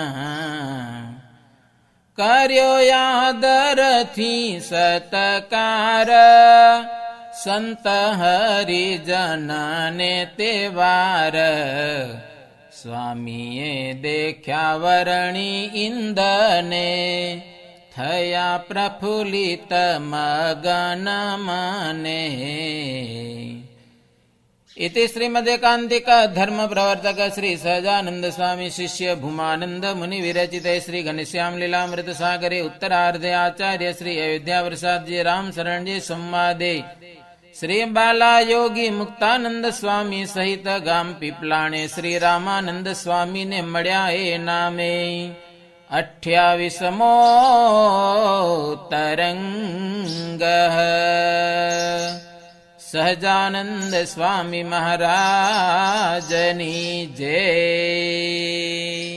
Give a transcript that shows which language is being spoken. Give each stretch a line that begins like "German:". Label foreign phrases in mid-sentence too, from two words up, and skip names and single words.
Gujarati: કર્યો યાદરથી સતકાર સંત હરિજનને તે વાર. સ્વામીએ દેખ્યા વરણી ઇન્દને થયા પ્રફુલ્લિત મગન મને.
Sanskrit: इति श्रीमदेकान्तिक धर्म प्रवर्तक श्री सहजानंद स्वामी शिष्य भूमानंद मुनि विरचित श्री घनश्याम लीलामृत सागरे उत्तरार्धे आचार्य श्री अयोध्या प्रसाद जी राम शरण जी संवादे श्री बाला योगी मुक्तानंद स्वामी सहित गाम पीपलाणे श्री रामानंद स्वामी
Gujarati: ને મળ્યા એ નામે 28મો તરંગ. સહજાનંદ સ્વામી મહારાજની જય.